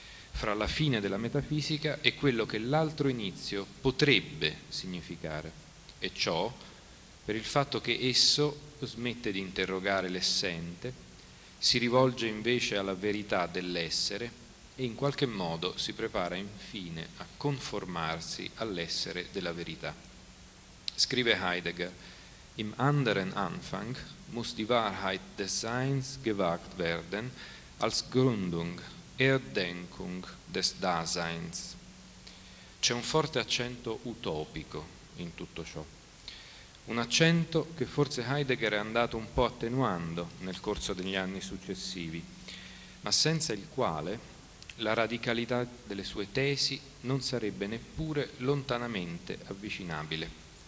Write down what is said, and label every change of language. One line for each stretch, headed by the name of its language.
Italian: fra la fine della metafisica e quello che l'altro inizio potrebbe significare, e ciò per il fatto che esso smette di interrogare l'essente, si rivolge invece alla verità dell'essere e in qualche modo si prepara infine a conformarsi all'essere della verità. Scrive Heidegger:
German: Im anderen Anfang muss die Wahrheit des Seins gewagt werden als Gründung, Erdenkung des Daseins.
Italian: C'è un forte accento utopico in tutto ciò. Un accento che forse Heidegger è andato un po' attenuando nel corso degli anni successivi, ma senza il quale la radicalità delle sue tesi non sarebbe neppure lontanamente avvicinabile.